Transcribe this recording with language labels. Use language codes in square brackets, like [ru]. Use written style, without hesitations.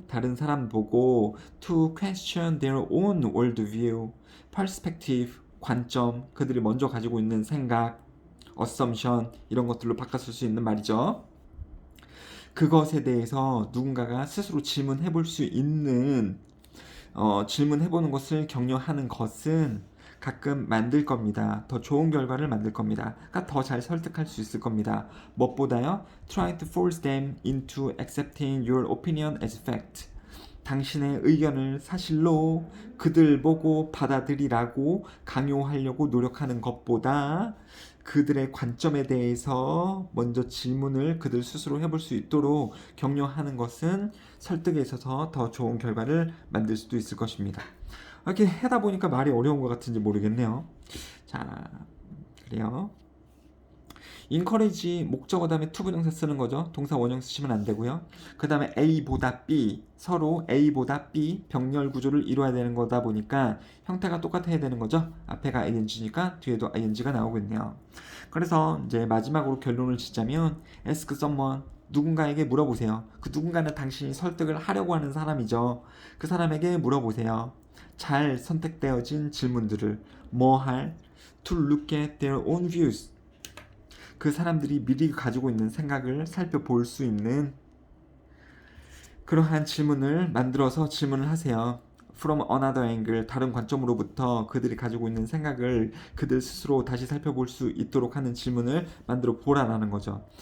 [ko] 다른 사람 보고 [en] to question their own worldview, perspective, [ko] 관점, 그들이 먼저 가지고 있는 생각, assumption 이런 것들로 바꿨을 수 있는 말이죠. 그것에 대해서 누군가가 스스로 질문해 볼 수 있는 질문해 보는 것을 격려하는 것은 가끔 만들 겁니다. 더 좋은 결과를 만들 겁니다. 그러니까 더 잘 설득할 수 있을 겁니다. 무엇보다요, [en] trying to force them into accepting your opinion as fact. [ko] 당신의 의견을 사실로 그들 보고 받아들이라고 강요하려고 노력하는 것보다 그들의 관점에 대해서 먼저 질문을 그들 스스로 해볼 수 있도록 격려하는 것은 설득에 있어서 더 좋은 결과를 만들 수도 있을 것입니다. 이렇게 하다 보니까 말이 어려운 것 같은지 모르겠네요. 자, 그래요. encourage 목적어 다음에 to 부정사 쓰는 거죠. 동사 원형 쓰시면 안 되고요. 그 다음에 A보다 B, 서로 A보다 B 병렬 구조를 이루어야 되는 거다 보니까 형태가 똑같아야 되는 거죠. 앞에가 ing니까 뒤에도 ing가 나오겠네요. 그래서 이제 마지막으로 결론을 짓자면 [en] ask someone, [ko] 누군가에게 물어보세요. 그 누군가는 당신이 설득을 하려고 하는 사람이죠. 그 사람에게 물어보세요. 잘 선택되어진 질문들을 [en] to look at their own views. [ko] 그 사람들이 미리 가지고 있는 생각을 살펴볼 수 있는 그러한 질문을 만들어서 질문을 하세요. [en] From another angle, [ko] 다른 관점으로부터 그들이 가지고 있는 생각을 그들 스스로 다시 살펴볼 수 있도록 하는 질문을 만들어 보라라는 거죠.